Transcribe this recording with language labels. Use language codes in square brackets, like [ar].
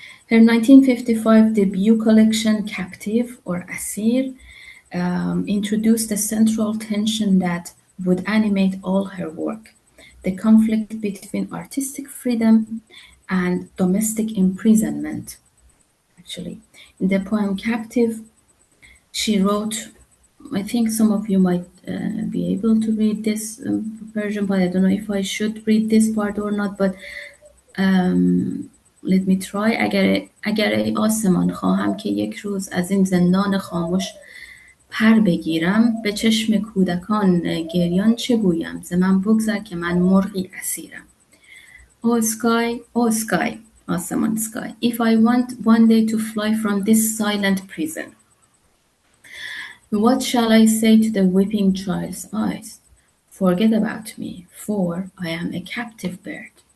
[en] Her 1955 debut collection, Captive or Asir, introduced a central tension that would animate all her work: the conflict between artistic freedom and domestic imprisonment. Actually, in the poem Captive, she wrote, I think some of you might be able to read this version, but I don't know if I should read this part or not, but let me try. [fa] اگر ای آسمان خواهم که یک روز از این زندان خاموش پر بگیرم، به چشم کودکان گریان چه گویم؟ ز من بگذر که من مرغی اسیرم. [en] Oh sky, آسمان sky, if I want one day to fly from this silent prison, what shall I say to the weeping child's eyes? Forget about me, for I am a captive bird.